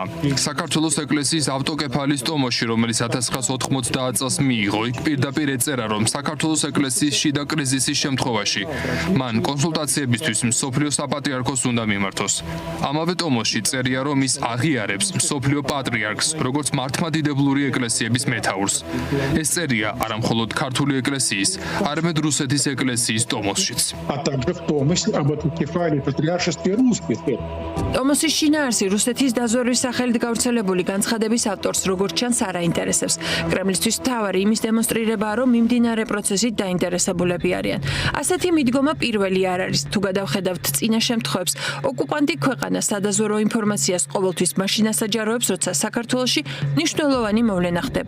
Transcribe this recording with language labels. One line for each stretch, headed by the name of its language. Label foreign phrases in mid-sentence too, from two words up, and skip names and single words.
Georgian: საქართველოს ეკლესიის ავტოკეფალის ტომოში, რომელიც 1990 წელს მიიღო, იქ პირდაპირ ეწერა, რომ საქართველოს ეკლესიის შიდა კრიზისის შემთხვევაში მან კონსულტაციებისთვის მსოფლიო საპატრიარქოს უნდა მიმართოს. ამავე ტომოში წერია, რომ ის აღიარებს მსოფლიო პატრიარქს, როგორც მართლმადიდებლური ეკლესიების მეთაურს. ეს წერია არა მხოლოდ ქართული ეკლესიის, არამედ რუსეთის ეკლესიის ტომოსშიც.
Russian: А также в Томосе об автокефалии патриаршестве русских.
Georgian: ტომოსის შინაარსი რუსეთის დაზვერვის სახელით გავრცელებული განცხადების ავტორს როგორც ჩანს არ აინტერესებს. კრემლისთვის მთავარი იმის დემონსტრირებაა, რომ მიმდინარე პროცესით დაინტერესებულები არიან. ასეთი მიდგომა პირველი არ არის. თუ გადავხედავთ წინა შემთხვევებს, ოკუპანტი ქვეყანა სადაზვერვო ინფორმაციას ყოველთვის მაშინ ასაჯაროებს, როცა საქართველოში მნიშვნელოვანი მოვლენა ხდება.